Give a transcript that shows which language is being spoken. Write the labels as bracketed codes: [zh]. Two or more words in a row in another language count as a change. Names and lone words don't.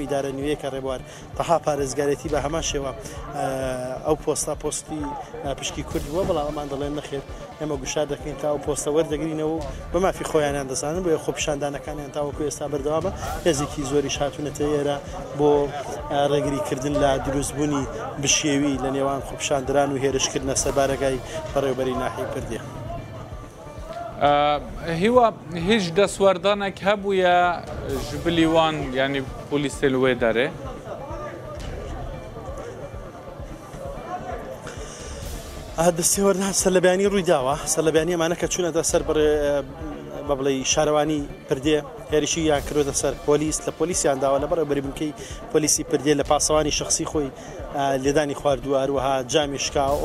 [ckb] ئیدارە نوێیەکە ڕێبوار تەها پارێزگارێتی بە هەمان شێوە ئەو پۆستا پۆستی پشکی کورد بووە بەڵام ئەمان دەڵێن نەخێر ئێمە گوشار دەکەین تا ئەو پۆستە وەردەگرینەوە و بە مافی خۆیانیان دەزانن بۆ خۆپیشاندانەکانیان تاوەکو ئێستا بەردەوامە هێزێکی زۆری هاتوونەتە ئێرە بۆ ڕێگریکردن لە دروستبوونی بشێوی لە نێوان خۆپیشاندران و هێرشکردنە سەربارەگای بەڕێوەبەری ناحەی پردێ هیوا هیچ دەسوەردانێک هەبوویە [ku] ji bilî wan yanî polîsê li wê derê [ckb] دەستێوەردان سەرلەبیانی ڕووی داوە سەرلەبیانی ئەمانە کە چوونەتە سەر بە بڵێ شارەوانی پردێ هێرشی یان کردوتە سەر پۆلیس لە پۆلیسیان داوە لە بەڕێوەبەری بنکەی پۆلیسی پردێ لە پاسەوانی شخصی خۆی لێدانی خواردووە هەروەها جامی شکاوە